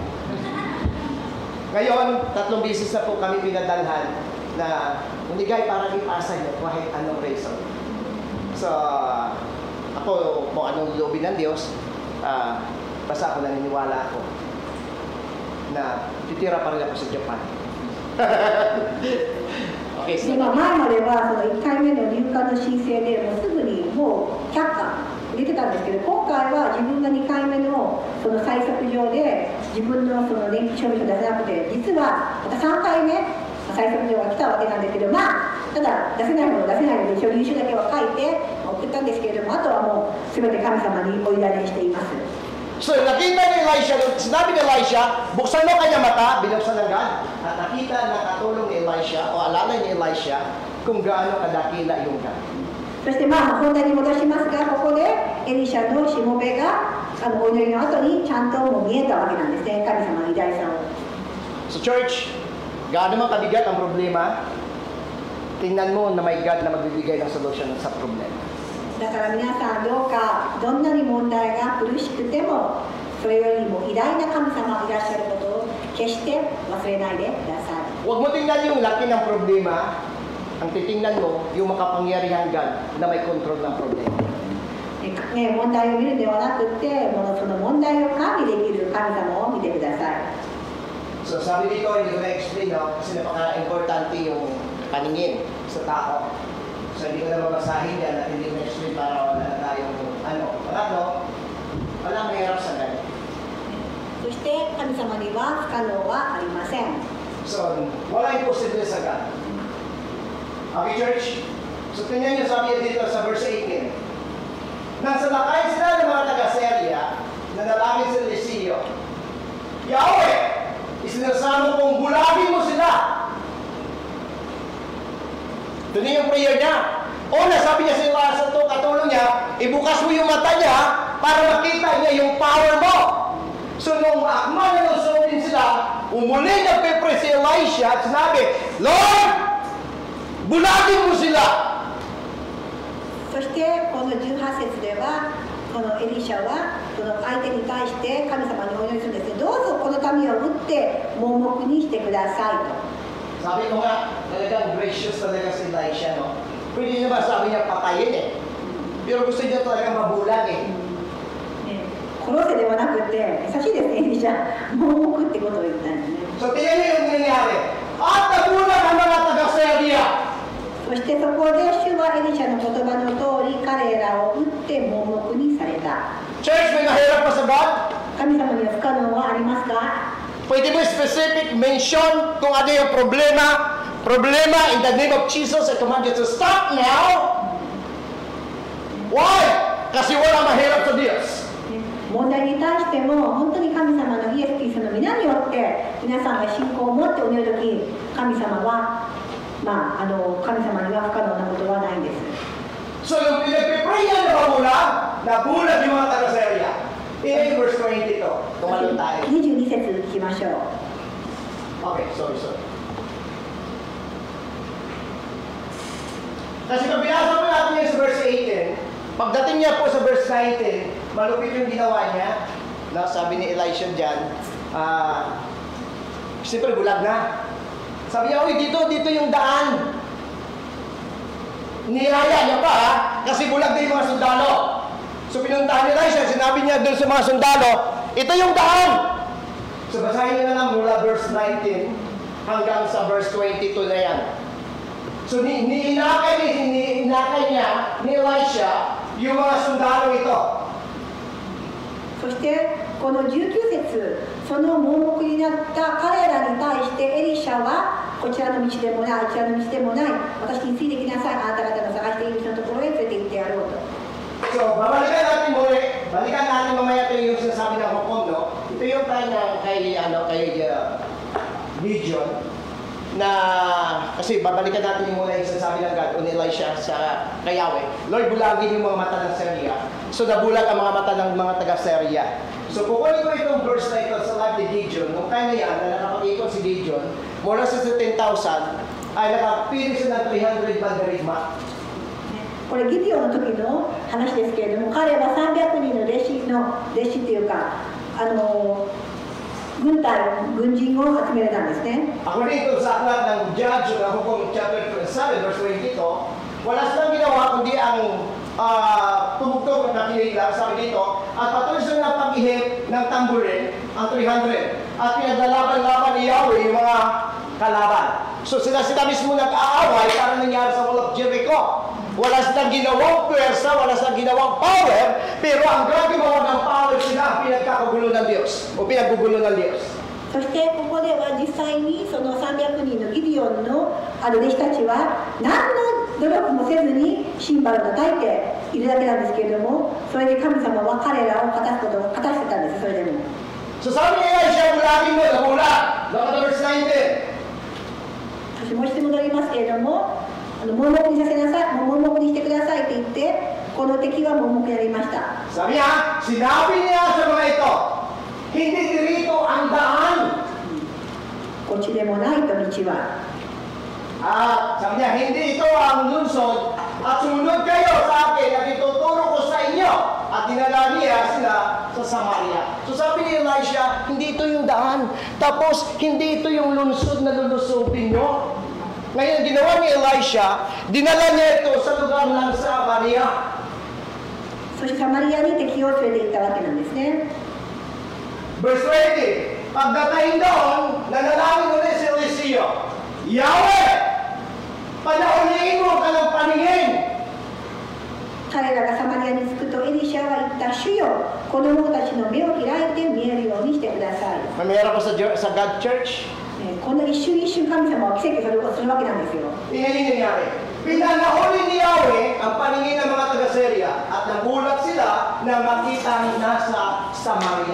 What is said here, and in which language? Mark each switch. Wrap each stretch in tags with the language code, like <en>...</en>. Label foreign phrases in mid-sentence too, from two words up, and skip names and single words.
<tl>Ngayon, 3 beses na po kami pinadalhan na unigay parang ipasa niyo kahit anong reason. So, ako, kung anong loobin ng Diyos, basta ako naniniwala ako na titira pa rin ako sa Japan. Okay,</tl> <ja>で前まではその1回目の入管の申請でもうすぐにもう却下出てたんですけど、今回は自分が2回目のその催促状で自分のその年金証明書を出せなくて、実はまた3回目催促状が来たわけなんですけど、ただ出せないもの出せないので書類書だけは書いて送ったんですけれども、あとはもう全て神様にお委ねしています。</ja> <tl>So nakita ni Elisha, sinabi ni Elisha, buksan mo kanya mata, binuksan ng God, at nakita ng katulong ni Elisha o alalay ni Elisha kung gaano kadakila yung God.</tl> <ja>そして本題に戻しますが、ここでエリシャのしもべがお祈りの後にちゃんともう見えたわけなんですね、神様の偉大さを。</ja> <en>So church,</en> <tl>gaano man kabigat ang problema, tingnan mo na may God na magbibigay ng solusyon sa problema.</tl> <ja>だから皆さんどうかどんなに問題が苦しくてもそれよりも偉大な神様がいらっしゃることを決して忘れないでください。</ja> <tl>Huwag mo tingnan yung laki ng problema, ang titingnan mo yung makapangyarihang God na may control ng problema.</tl> <ja>問題を見るではなくて、その問題を管理できる神様を見てください。</ja> <tl>So sabi dito, hindi ko na-explain, no? Kasi napaka-importante yung paningin sa tao. So hindi ko na mabasahin yan at hindi ko na-explain para wala na tayong pangatlo, walang mahirap sa God.</tl> <ja>そして神様には不可能はありません。</ja> <tl>So, wala imposible sa God.</tl> <en>Okay, church?</en> <tl>So, tingnan niyo sabi dito sa verse 18. Nang salakay sila ng mga taga-Syria, nanalangin sa Eliseo, Yahweh, isinasama kong bulagin mo sila. Ito na yung prayer niya. Una, sabi niya sa katulong niya, ibukas mo yung mata niya para makita niya yung power mo. So, nung akma na nusundin sila, umuli nagpe-pray si Elisha at sinabi, Lord, bulagin mo sila.</tl> <ja>そしてこの18節ではこのエリシャはこの相手に対して神様にお祈りするんですね。どうぞこの民を打って盲目にしてくださいと。</ja> <tl>Sabi ko nga, talagang gracious talaga si Elisha, no? Pwede niya ba sabi niya patayin eh. Pero gusto niya talagang mabulag eh.</tl> <ja>殺せではなくて、優しいですね、エリシャ。盲目ってことを言ったんですね。</ja> <tl>So, tingnan niyo yung nangyari. At nabulag ang mga taga-Syria.</tl> <ja>そしてそこで主はエリシャの言葉の通り彼らを打って盲目にされた。</ja> <tl>Church, may mahirap pa sa God?</tl> <ja>神様には不可能はありますか？</ja> <tl>Pwede mo</tl> <en>specific mention</en> <tl>kung ano yung problema. Problema,</tl> <en>in the name of Jesus, I command you to stop now. Why?</en> <tl>Kasi wala mahirap sa Diyos.</tl> <ja>問題に対しても本当に神様のイエス・キリストの皆によって皆さんが信仰を持ってお祈るとき、神様は神様には不可能なことはないんです。</ja> <tl>So, yung pinag-pray yan na mabulag, nabulag yung mga taga-Syria.</tl> <en>In verse</en> <tl>22, tumalun tayo.</tl> <ja>22 節聞きましょう。</ja> <en>Okay, sorry.</en> <tl>Kasi pag binasa mo natin yan sa verse 18, pagdating niya po sa verse 19, malupit yung ginawa niya. No, sabi ni Elisha dyan, siyempre bulag na. Sabi niya, uy, dito yung daan. Niyaya niya pa, kasi bulag na yung mga sundalo. So pinuntahan ni Elisha, sinabi niya doon sa mga sundalo, ito yung daan. So basahin niyo na lang mula verse 19 hanggang sa verse 22 na yan. So inakay niya ni Elisha yung mga sundalo ito.</tl> <ja>そしてこの19節、その盲目になった彼らに対してエリシャはこちらの道でもない、あちらの道でもない、私についてきなさい、あなた方の探している人のところへ連れて行ってやろうと。</ja> <tl>So, balikan natin mamaya ito yung sinasabi ng Hukon, no? Ito yung kay Gideon, na, kasi babalikan natin yung muna yung sinasabi ng God, o ni Elisha sa kay Yahweh, Lord, bulagin yung mga mata ng Syria. So, nabulag ang mga mata ng mga taga-Syria. So, kukunin ko itong verse na ito sa life ni Gideon. Nung time na yan, na nakapag-ikot si Gideon, mula sa 10,000, ay nakapili siya ng 300 bandarigma.</tl> <ja>これギディオンの時の話ですけれども、彼は300人の弟子っていうか軍人を集めたんですね。</ja> <en>According to</en> <tl>sa aklat ng Judge na Hukom chapter 7 verse 22, wala silang ginawa kundi ang tumugtog na nakinig lang, sabi dito, at patuloy silang pag-ihip ng tamburin, ang 300, at pinaglalaban-laban ni Yahweh yung mga kalaban. So sila mismo nag-aaway para nangyari sa Wall of Jericho. Wala silang ginawang pwersa, wala silang ginawang power, pero ang gagawa ng power sila ang pinagkakagulo ng Diyos, o pinaggugulo ng Diyos.</tl> <ja>そしてここでは実際にその300人のギディオションの弟子たちは何の努力もせずにシンバルを叩いているだけなんですけれども、それで神様は彼らを果たしてたんです。それでも</ja> <tl>So sabi ni Elisha, bulagin mo, nabulag.</tl> <en>Look at the verse 19.</en> <ja>そしてもう一度戻りますけれども、盲目にさせなさい、盲目にしてくださいと言って、この敵は盲目になりました。</ja> <tl>Sabi niya, sinabi niya sa mga ito, hindi dirito ang daan.</tl> <ja>こっちでもないと道は。</ja> <tl>At sabi niya, hindi ito ang lungsod. At sumunod kayo sa akin at ituturo ko sa inyo. At dinala niya sila sa Samaria. So sabi ni Elisha, hindi ito yung daan. Tapos, hindi ito yung lungsod na lulusubin nyo. Ngayon, ginawa ni Elisha, dinala niya ito sa lugar ng Samaria.</tl> <ja>そしてサマリアに敵を連れて行ったわけなんですね。</ja> <tl>Verse 20, pagdating doon, nanalangin ulit si Eliseo, Yahweh, panauliin mo ka ng paningin.</tl> <ja>彼らがサマリアに着くとエリシャは言った、主よ、子供たちの目を開いて見えるようにしてください。</ja> <tl>Mayroon ko sa</tl> <en>God Church,</en> <ja>この一瞬一瞬神様は奇跡をするわけなんですよ。</ja> <tl>tingnan nangyari. Pinanahuli ni Yahweh ang paningin ng mga taga-Syria at nagulat sila na makita nasa Samaria.</tl>